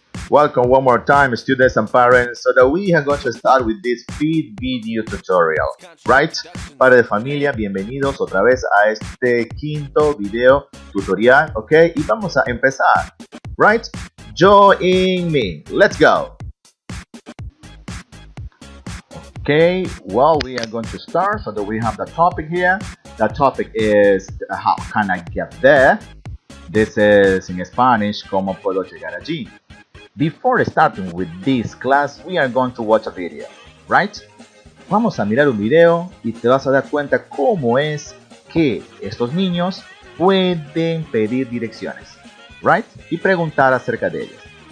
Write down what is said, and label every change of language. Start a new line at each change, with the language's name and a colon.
English: Welcome one more time, students and parents, so that we are going to start with this feed video tutorial, right?
Spanish: Padre de familia, bienvenidos otra vez a este quinto video tutorial, ¿ok? Y vamos a empezar,
English: right? Join me, let's go. Okay, well, we are going to start, so that we have the topic here. The topic is how can I get there? This is in Spanish,
Spanish: ¿cómo puedo llegar allí?
English: Before starting with this class, we are going to watch a video, right?
Spanish: Vamos a mirar un video y te vas a dar cuenta cómo es que estos niños pueden pedir direcciones, right? Y preguntar acerca de ellas.